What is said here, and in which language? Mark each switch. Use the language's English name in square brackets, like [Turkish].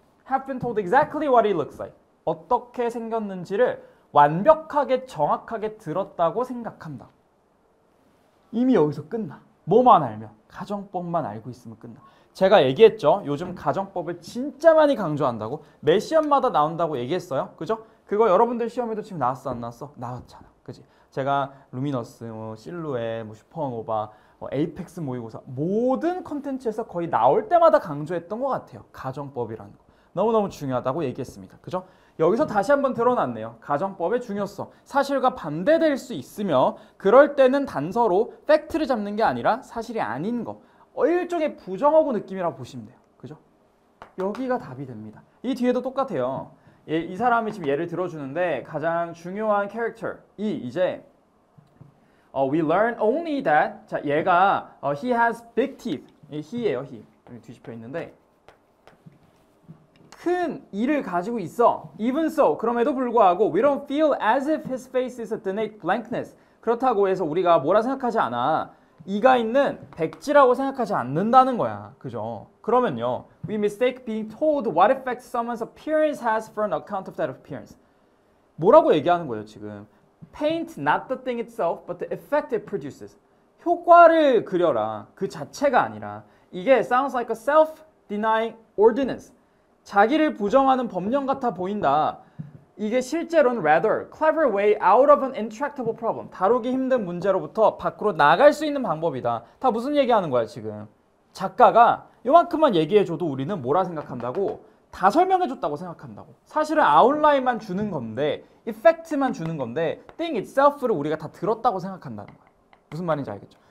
[English] Have been told exactly what he looks like. [Korean] 어떻게 생겼는지를 완벽하게 정확하게 들었다고 생각한다. 이미 여기서 끝나. 뭐만 알면, 가정법만 알고 있으면 끝나. 제가 얘기했죠. 요즘 가정법을 진짜 많이 강조한다고. 매 시험마다 나온다고 얘기했어요. 그죠? 그거 여러분들 시험에도 지금 나왔어 안 나왔어? 나왔잖아. 그지? 제가 루미너스, 실루엣, 슈퍼노바, 에이펙스 모의고사 모든 컨텐츠에서 거의 나올 때마다 강조했던 것 같아요. 가정법이라는 거. 너무너무 중요하다고 얘기했습니다. 그죠? 여기서 다시 한번 드러났네요. 가정법의 중요성. 사실과 반대될 수 있으며 그럴 때는 단서로 팩트를 잡는 게 아니라 사실이 아닌 거. 일종의 부정어구 느낌이라고 보시면 돼요. 그죠? 여기가 답이 됩니다. 이 뒤에도 똑같아요. 이 사람이 지금 예를 들어주는데 가장 중요한 캐릭터 이 이제 [English] we learn only that [Korean] 자 얘가 [English] he has big teeth [Korean] he예요. he 여기 뒤집혀 있는데 큰 이를 가지고 있어. [English] Even so, [Korean] 그럼에도 불구하고 [English] we don't feel as if his face is a denote blankness. [Korean] 그렇다고 해서 우리가 뭐라 생각하지 않아. 이가 있는 백지라고 생각하지 않는다는 거야. 그죠? 그러면요. [English] We mistake being told what effect someone's appearance has for an account of that appearance. [Korean] 뭐라고 얘기하는 거예요, 지금? [English] Paint not the thing itself, but the effect it produces. [Korean] 효과를 그려라. 그 자체가 아니라. [English] 이게 sounds like a self-denying ordinance. [Korean] 자기를 부정하는 법령 같아 보인다. 이게 실제로는 [English] rather clever way out of an intractable problem. [Korean] 다루기 힘든 문제로부터 밖으로 나갈 수 있는 방법이다. 다 무슨 얘기하는 거야 지금? 작가가 요만큼만 얘기해줘도 우리는 뭐라 생각한다고? 다 설명해줬다고 생각한다고. 사실은 아웃라인만 주는 건데 이펙트만 주는 건데 thing itself를 우리가 다 들었다고 생각한다는 거야. 무슨 말인지 알겠죠?